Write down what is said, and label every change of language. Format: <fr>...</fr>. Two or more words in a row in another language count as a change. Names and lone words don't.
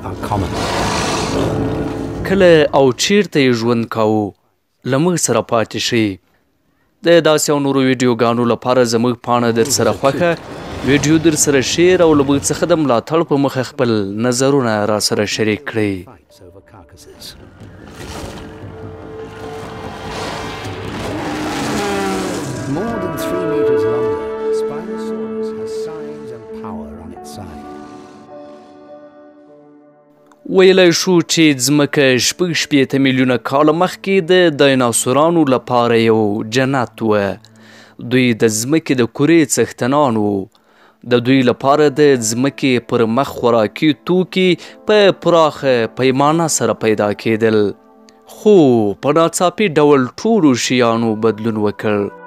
<ps>کله او چیرته یې ژوند کاوه؟ له موږ سره پاتې شئ. د داسې او نورو ویډیوګانو لپاره زموږ پاڼه در سره خوښه، ویډیو در سره شیر او له موږ څخه د ملاتړ په مخه خپل نظرونه را سره شریک کړئ.</ps> <en>More than 3 meters longer, Spinosaurus has signs and power on its side.</en> <ps>ویلی شو چې ځمکه 6.8 میلیونه کاله مخکې د دایناسورانو لپاره یو جنت وه. دوی د ځمکې د کورې څښتنان وو. د دوی لپاره د ځمکې پر مخ خوراکي توکي په پراخه پیمانه سره پیدا کېدل، خو په ناڅاپي ډول ټولو شیانو بدلون وکړ.</ps>